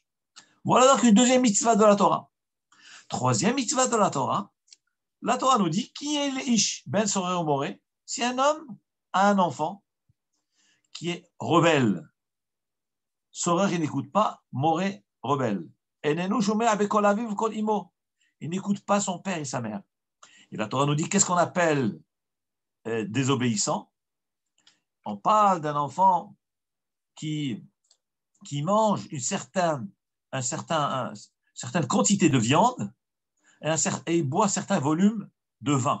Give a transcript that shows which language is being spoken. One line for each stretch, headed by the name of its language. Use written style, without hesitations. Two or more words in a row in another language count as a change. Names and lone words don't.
French: Voilà donc une deuxième mitzvah de la Torah. Troisième mitzvah de la Torah nous dit qui est l'
Hebrew: איש בן סורר ומורה.
French: Si un homme a un enfant qui est rebelle, sorer il n'écoute pas, moré rebelle.
Hebrew: איננו שומע בקול אביו בקול אמו.
French: Il n'écoute pas son père et sa mère. Et la Torah nous dit qu'est-ce qu'on appelle désobéissant. On parle d'un enfant qui mange une certaine quantité de viande et boit certains volumes de vin.